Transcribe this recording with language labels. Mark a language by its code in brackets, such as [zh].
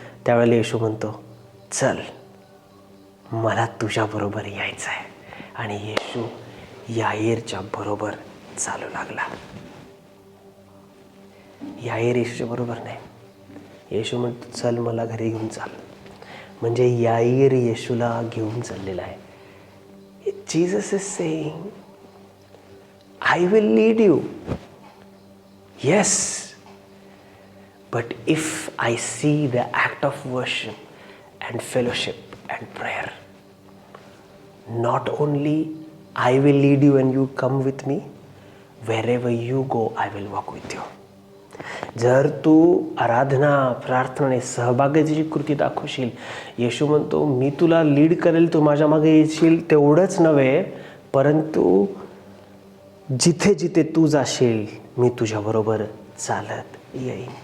[mr] त्यावेळेला येशू म्हणतो चल मला तुझ्या बरोबर यायचं आहे. आणि येशू याईरच्या बरोबर चालू लागला. याईर येशूच्या बरोबर नाही, येशू म्हणतो चल मला घरी घेऊन चाल. म्हणजे याईर येशूला घेऊन चाललेला आहे. [en] Jesus is saying, I will lead you. Yes. But if I see the act of worship and fellowship and prayer, not only I will lead you and you come with me, wherever you go, I will walk with you. [mr] जर तू आराधना, प्रार्थनेने सहभागाची कृती दाखवशील, येशू म्हणतो मी तुला lead करेल, तू माझ्या मागे येशील. तेवढंच नव्हे, परंतु जिथे जिथे तू जाशील मी तुझ्याबरोबर चालत येईन.